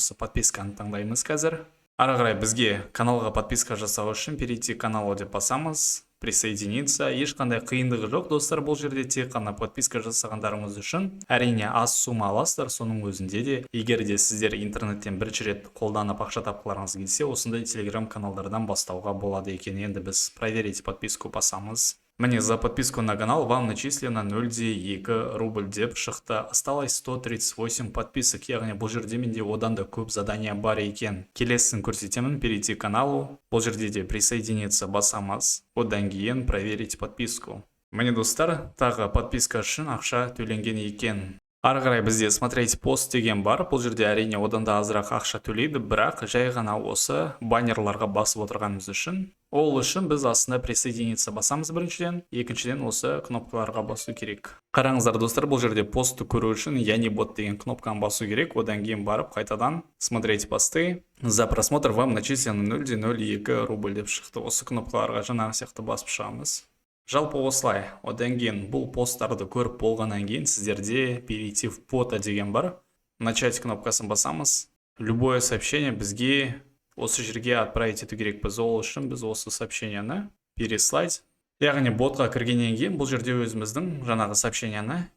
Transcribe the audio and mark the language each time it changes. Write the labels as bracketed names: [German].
[Kazakh] Осы подписканы таңдаймыз қазір. Ары қарай бізге каналға подписка жасау үшін [Russian] перейти каналға [Kazakh] деп басамыз. Присоединиться. Ешқандай қиындығы жоқ, достар. Бұл жерде тек қана подписка жасағандарыңыз үшін әрине аз сумма аласыздар. Соның өзінде де, егер де сіздер интернеттен бірінші рет қолданып ақша тапқыларыңыз келсе, осындай телеграм каналдардан бастауға болады екен. Енді біз [Russian] проверить подписку [Kazakh] басамыз. Міне, [Russian] за подписку на канал вам начислено 0,2 рубль [Kazakh] деп шықты. [Russian] Осталось 138 подписок, [Kazakh] яғни бұл жерде менде одан да көп задания бар екен. Келесін көрсетемін, [Russian] перейти каналу. [Kazakh] Бұл жерде де присоединиться басамыз. Одан кейін [Russian] проверить подписку. [Kazakh] Міне достар, тағы подписка үшін ақша төленген екен. Ары қарай бізде [Russian] смотреть пост [Kazakh] деген бар. Бұл жерде әрине одан да азырақ ақша төлейді, бірақ жай ғана осы баннерларға басып отырғанымыз үшін. Ол үшін біз астына присоединиться басамыз біріншіден, екіншіден осы кнопкаларға басу керек. Қараңыздар достар, бұл жерде постты көру үшін яни бот деген кнопканы басу керек. Одан кейін барып қайтадан [Russian] смотреть посты. За просмотр вам начислено 0,02 рубль деп шықты. [Kazakh] Осы кнопкаларға жаңағы сияқты басып шығамыз. Жалпы осылай. Одан кейін бұл посттарды көріп болғаннан кейін сіздерде [Russian] перейти в бота [Kazakh] деген бар. Начать кнопкасын басамыз. [Russian] Любое сообщение [Kazakh] бізге осы жерге отправить ету керек. Біз ол үшін біз осы сообщениені переслать. Яғни ботқа кіргеннен кейін бұл жерде өзіміздің жаңағы сообщениені